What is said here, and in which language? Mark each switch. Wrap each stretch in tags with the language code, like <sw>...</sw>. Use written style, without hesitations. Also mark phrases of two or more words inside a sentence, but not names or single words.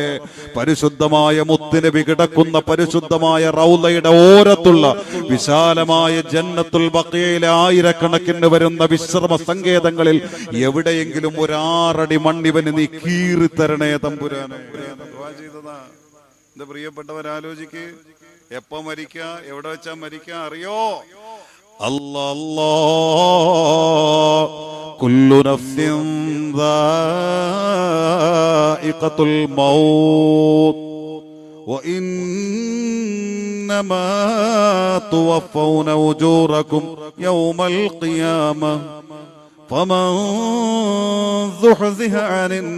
<ml>പരിശുദ്ധമായ മുത്തുനബി കിടക്കുന്ന പരിശുദ്ധമായ റൗളയുടെ ഓരത്തുള്ള വിശാലമായ ജന്നത്തുൽ ബഖീയിലെ ആയിരക്കണക്കിന് വരുന്ന വിശ്രമ സങ്കേതങ്ങളിൽ എവിടെയെങ്കിലും 1 അടി മണ്ണിവന് നീ കീറിത്തരണേ തമ്പുരാനെ. എന്റെ പ്രിയപ്പെട്ടവരാലോചിക്ക്, എപ്പോ മരിക്ക, എവിടെ വെച്ചാ മരിക്ക അറിയോ?</ml> <ar>الله كل نفس ذائقة الموت وإنما توفون أجوركم يوم القيامة فمن زحزح عن</ar>